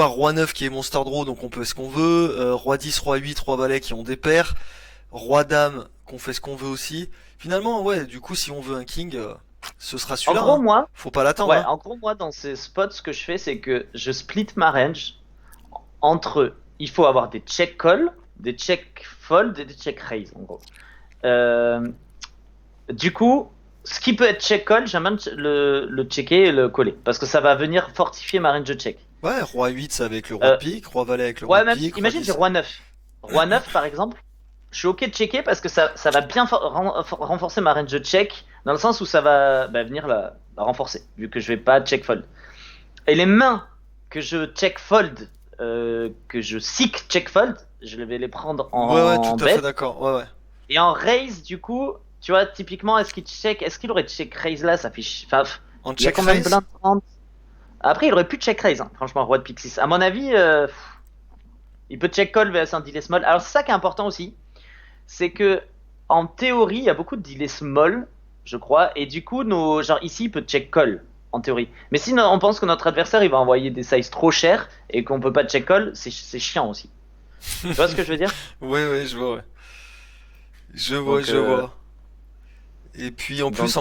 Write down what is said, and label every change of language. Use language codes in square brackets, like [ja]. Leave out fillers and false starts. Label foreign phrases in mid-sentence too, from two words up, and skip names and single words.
[fr] Roi 9 qui est [en] monster draw, [fr] donc on peut ce qu'on veut. Roi 10, roi 8, roi valet qui ont des paires. Roi dame, qu'on fait ce qu'on veut aussi. Finalement, ouais, du coup, si on veut un king, ce sera En celui-là, gros hein. moi, Faut pas l'attendre, ouais, hein. en gros moi dans ces spots ce que je fais c'est que je split ma range entre il faut avoir des [en] check call, [fr] des [en] check fold [fr] et des [en] check raise [fr] en gros. Euh, Du coup, ce qui peut être [en] check call, [fr] j'aime bien le checker et le coller. Parce que ça va venir fortifier ma range de check. Ouais, roi 8, c'est avec le roi de Euh, pique. Roi valet avec le roi ouais, de même pique. Roi imagine j'ai 10. roi 9. Roi 9 par exemple, je suis ok de checker parce que ça va bien renforcer ma range de check. Dans le sens où ça va venir la renforcer. Vu que je vais pas check fold. Et les mains que je [en] check fold, [fr] que je [en] seek check fold, [fr] je vais les prendre Ouais, ouais, tout en à fait bet. d'accord. Ouais, ouais. Et en raise, du coup, tu vois, typiquement, est-ce qu'il aurait [en] check raise [fr] là, ça fait, enfin, En il y a check combien de raise? blindes 30. Après, il aurait pu [en] check raise, [fr] hein, franchement, roi de pique 6. À mon avis, il peut [en] check call [fr] vs un [en] delay small. [fr] Alors, c'est ça qui est important aussi, c'est que, en théorie, il y a beaucoup de [en] delay small, [fr] je crois, et du coup, genre, ici, il peut [en] check call. [fr] en théorie. Mais si on pense que notre adversaire il va envoyer des sizes trop chers et qu'on peut pas [en] check call, [fr] c'est chiant aussi. Tu vois ce que je veux dire? Ouais, ouais, je vois, ouais. Je vois, Donc, je vois. Et puis en plus